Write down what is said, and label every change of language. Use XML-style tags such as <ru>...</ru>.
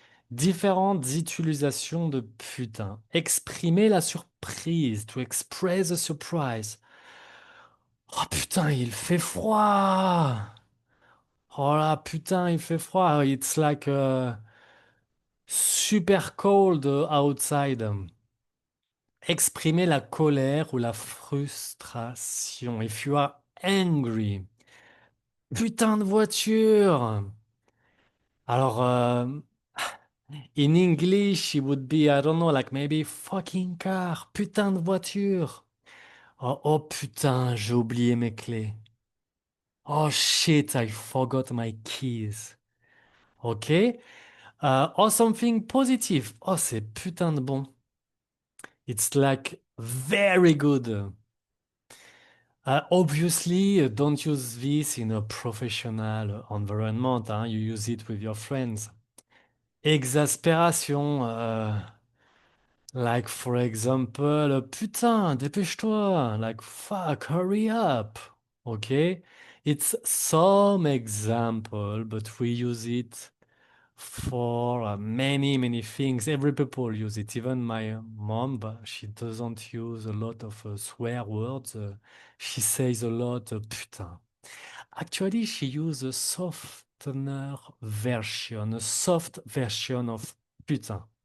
<fr>Différentes utilisations de putain. Exprimer la surprise,</fr> <en>to express the surprise.</en> <fr>Oh putain, il fait froid! Oh là, putain, il fait froid.</fr> <en>It's like super cold outside.</en> <fr>Exprimer la colère ou la frustration.</fr> <en>If you are angry.</en> <fr>Putain de voiture!</fr> <en>Alors, in English, it would be, I don't know, like maybe fucking car.</en> <fr>Putain de voiture. Oh putain, j'ai oublié mes clés.</fr> <en>Oh shit, I forgot my keys. Ok? Or something positive.</en> <fr>Oh, c'est putain de bon.</fr> <en>It's like very good. Obviously, don't use this in a professional environment. Hein? You use it with your friends.</en> <fr>Exaspération.</fr> <en>Like, for example,</en> <fr>putain, dépêche-toi.</fr> <en>Like, fuck, hurry up. Okay? It's some example, but we use it for many, many things. Every people use it. Even my mom, but she doesn't use a lot of swear words. She says a lot, putain. Actually, she uses a softener version, a soft version of putain.</en>